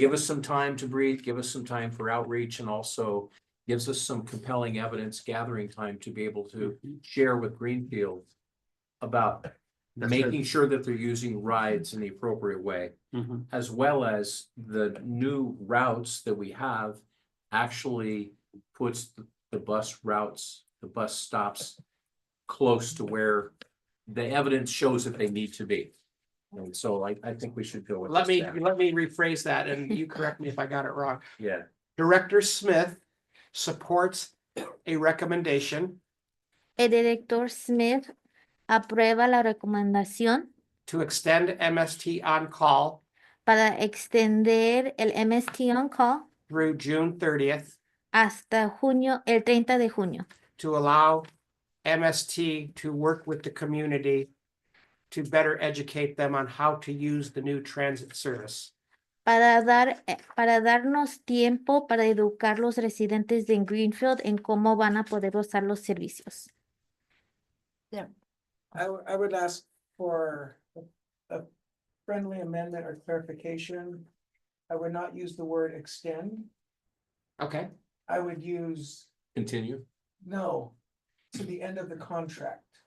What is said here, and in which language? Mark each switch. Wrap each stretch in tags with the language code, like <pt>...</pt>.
<en>Give us some time to breathe, give us some time for outreach, and also gives us some compelling evidence gathering time to be able to share with Greenfield about making sure that they're using rides in the appropriate way, as well as the new routes that we have actually puts the bus routes, the bus stops close to where the evidence shows that they need to be. And so I think we should go with Let me this. rephrase that, and you correct me if I got it wrong. Yeah. Director Smith supports a recommendation</en> <es>El director Smith aprueba la recomendación</es> <en>to extend MST on call</en> <es>para extender el MST on call</es> <en>through June 30th</en> <es>hasta el 30 de junio,</es> <en>to allow MST to work with the community to better educate them on how to use the new transit service.</en> <es>para darnos tiempo para educar los residentes de Greenfield en cómo van a poder usar los servicios.</es> <en>I would ask for a friendly amendment or clarification. I would not use the word extend. Okay, I would use Continue. no to the end of the contract.</en>